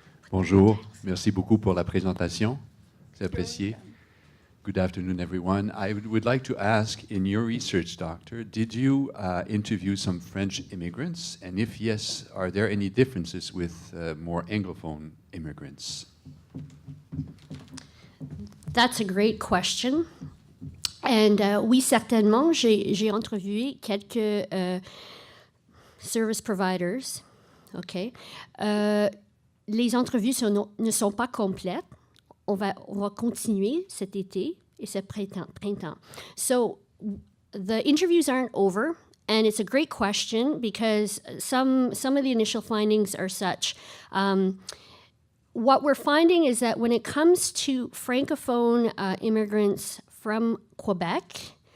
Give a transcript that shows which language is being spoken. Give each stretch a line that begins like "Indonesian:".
French: Bonjour, merci beaucoup pour la présentation. C'est apprécié.
English: Good afternoon, everyone. I would like to ask, in your research, Doctor, did you interview some French immigrants? And if yes, are there any differences with more Anglophone immigrants? That's a great question.
French: And oui, certainement, j'ai entrevué quelques
English: service providers.
French: OK. Les entrevues ne sont pas complètes. On va continuer cet été et ce printemps.
English: So the interviews aren't over, and it's a great question because some of the initial findings are such. What we're finding is that when it comes to Francophone immigrants from Quebec,